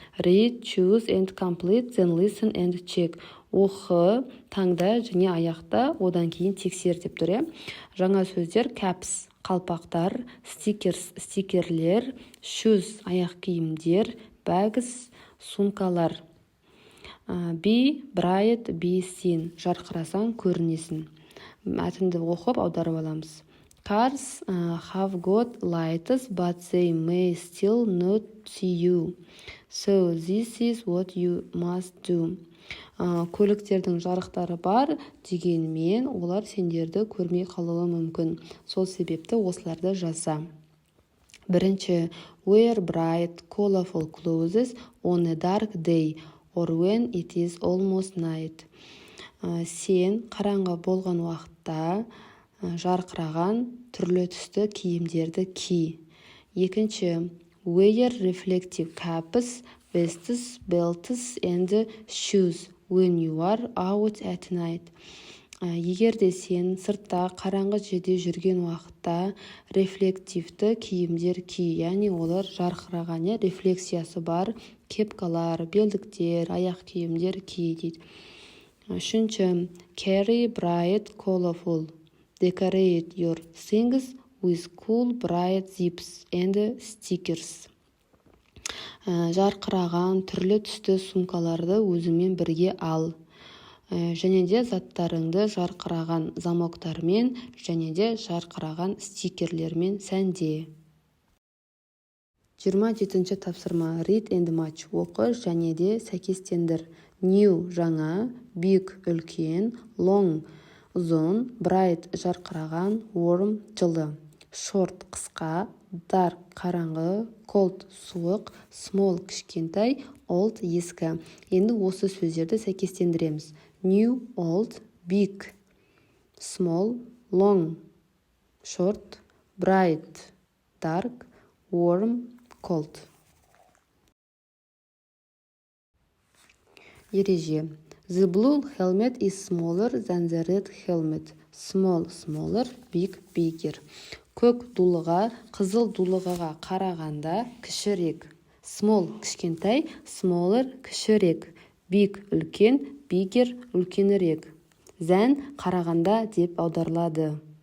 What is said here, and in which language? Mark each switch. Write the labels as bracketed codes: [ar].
[en] Read, choose and complete, then listen and check. [kk] Оқы, таңда және аяқта, одан кейін тексер деп тұр. Жаңа сөздер: caps қалпақтар, stickers стикерлер, shoes аяқ киімдер, bags сумкалар. [en] Be bright, be seen [kk] жарқырасаң көрінесің. Мәтінді оқып аударып аламыз. [en] Cars have got lights, but they may still not see you. So this is what you must do. [kk] Көліктердің жарықтары бар, дегенмен олар сендерді көрмей қалуы мүмкін. Сол себепті осыларды жаса. [en] Бірінші, wear bright, colorful clothes on a dark day or when it is almost night. [kk] Сен қараңғы болған уақытта жарқыраған түрлі түсті киімдерді ки. [en] Екінші, wear reflective caps, vests, belts and shoes when you are out at night. [kk] Егер де сен сыртта қараңғы жерде жүрген уақытта рефлективті киімдер ки, яғни олар жарқыраған, рефлексиясы бар кепкалар, белдіктер, аяқ киімдер ки дейді. [en] Үшінші, carry bright, colorful, decorate your things with cool bright zips and stickers. [kk] Жарқыраған түрлі түсті сумкаларды өзіңмен бірге ал. Және де заттарыңды жарқыраған замоктармен және де жарқыраған стикерлермен сәнде. 27-ші тапсырма. [en] Read and match. [kk] Оқы және де сәйкестендір. New жаңа, big үлкен, long ұзын, bright жарқыраған, warm жылы, short қысқа, dark қараңғы, cold суық, small кішкентай, old ескі. Енді осы сөздерді сәйкестендіреміз. [en] New, old, big, small, long, short, bright, dark, warm, cold. [kk] Ереже. [en] The blue helmet is smaller than the red helmet. Small, smaller, big, bigger. [kk] Көк дулыға қызыл дулығаға қарағанда кішірек. Small кішкентай, smaller кішірек. Big үлкен, bigger үлкенірек. Than қарағанда деп аударылады.